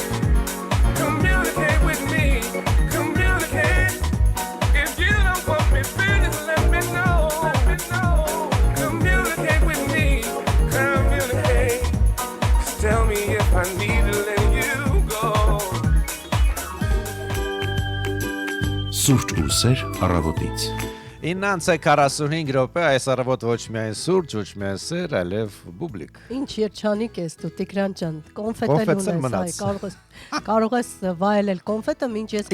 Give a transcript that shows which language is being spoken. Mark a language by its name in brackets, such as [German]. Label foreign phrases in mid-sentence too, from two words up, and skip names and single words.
[English] Communicate with me, communicate. If you don't want me, please let me know. Communicate with me, communicate. Just tell me if I need to let you go. [Armenian] Սուրճ ու սեր առավոտից։ 9:45 րոպե այս առավոտ ոչ միայն սուրճ, ոչ միայն սեր, այլև բուբլիկ։ Ինչ երջանիկ ես դու Տիգրան ջան, կոնֆետ Կոնֆետը ունես, մնաց։ կարող ես վայելել կոնֆետը, ինչ ես